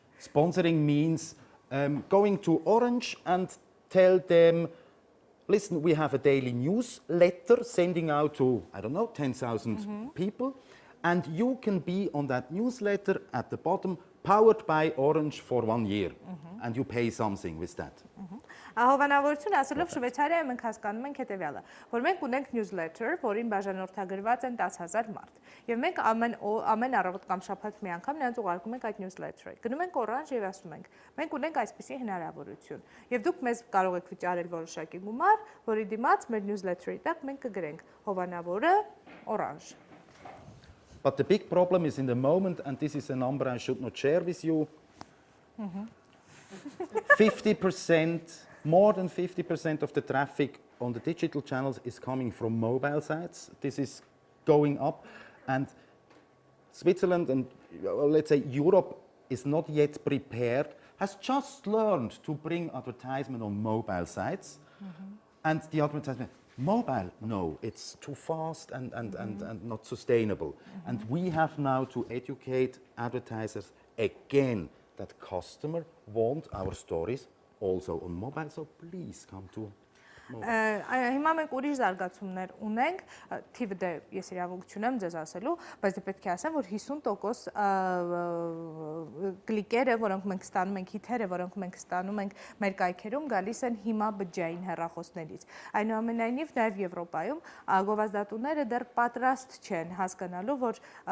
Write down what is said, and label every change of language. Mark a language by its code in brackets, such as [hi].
[en] Sponsoring means going to Orange and tell them, listen, we have a daily newsletter sending out to, I don't know, 10,000 people, and you can be on that newsletter at the bottom, powered by Orange for 1 year, and you pay something with that. [hy] Հովանավորություն ասելով Շվեյցարիայում մենք հասկանում ենք հետևյալը, որ մենք ունենք newsletter, որին բաժանորդագրված են 10,000 մարդ։ Եվ մենք ամեն առավոտ կամ շաբաթ մի անգամ նրանց ուղարկում ենք այդ newsletter-ը։ Գնում ենք Orange եւ ասում ենք. մենք ունենք այսպիսի հնարավորություն։ Եվ դուք մեզ կարող եք վճարել որոշակի գումար, որի դիմաց մեր newsletter-ի տակ մենք կգրենք հովանավորը Orange։ [en] But the big problem is in the moment, and this is a number I should not share with you, 50%, more than 50% of the traffic on the digital channels is coming from mobile sites. This is going up, and Switzerland and let's say Europe is not yet prepared, has just learned to bring advertisement on mobile sites, and the advertisement, mobile, no, it's too fast and not sustainable. And we have now to educate advertisers again that customers want our stories also on mobile, so please come to [hy] Հիմա մենք ուրիշ զարգացումներ ունենք, թիվը դե ես իրավունք չունեմ ձեզ ասելու, բայց դե պետք է ասեմ, որ 50% կլիկերը, որոնք մենք ստանում ենք, հիթերը, որոնք մենք ստանում ենք մեր կայքերում, գալիս են հիմա բջջային հեռախոսներից։ Այնուամենայնիվ նաև Եվրոպայում գովազդատուները դեռ պատրաստ չեն հասկանալու, որ